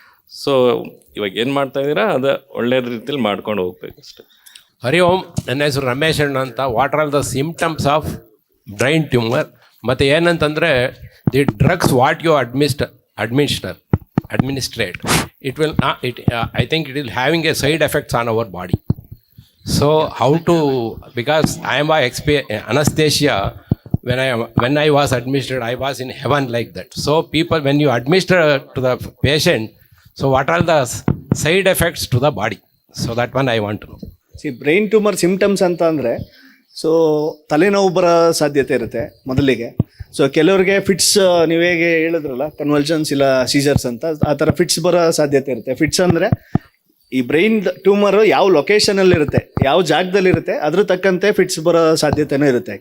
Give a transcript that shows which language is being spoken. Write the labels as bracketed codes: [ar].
[kn] So ಇವಾಗ ಏನು ಮಾಡ್ತಾ ಇದ್ದೀರಾ ಅದು ಒಳ್ಳೆಯ ರೀತಿಯಲ್ಲಿ ಮಾಡ್ಕೊಂಡು ಹೋಗ್ಬೇಕು ಅಷ್ಟೇ. ಹರಿ ಓಂ, ನನ್ನ ಹೆಸರು ರಮೇಶ್ ಅಣ್ಣ ಅಂತ. [en] What are the symptoms of brain tumour? [kn] ಮತ್ತು ಏನಂತಂದರೆ [en] The drugs what you administrate it will I think it will having a side effects on our body. So how to, because I am anesthesia, when I was administered, I was in heaven like that. So people, when you administer to the patient, so what are the side effects to the body? So that one I want to know. [kn] Brain tumour symptoms ಅಂತ ಅಂದರೆ, so ತಲೆನೋವು ಬರೋ ಸಾಧ್ಯತೆ ಇರುತ್ತೆ ಮೊದಲಿಗೆ. So ಕೆಲವ್ರಿಗೆ fits, ನೀವು ಹೇಗೆ ಹೇಳಿದ್ರಲ್ಲ ಕನ್ವಲ್ಷನ್ಸ್ ಇಲ್ಲ ಸೀಜರ್ಸ್ ಅಂತ, ಆ ಥರ ಫಿಟ್ಸ್ ಬರೋ ಸಾಧ್ಯತೆ ಇರುತ್ತೆ. ಫಿಟ್ಸ್ ಅಂದರೆ ಈ ಬ್ರೈನ್ ಟ್ಯೂಮರ್ ಯಾವ ಲೊಕೇಶನಲ್ಲಿ ಇರುತ್ತೆ, ಯಾವ ಜಾಗದಲ್ಲಿ ಇರುತ್ತೆ, ಅದ್ರ ತಕ್ಕಂತೆ ಫಿಟ್ಸ್ ಬರೋ ಸಾಧ್ಯತೆನೂ ಇರುತ್ತೆ.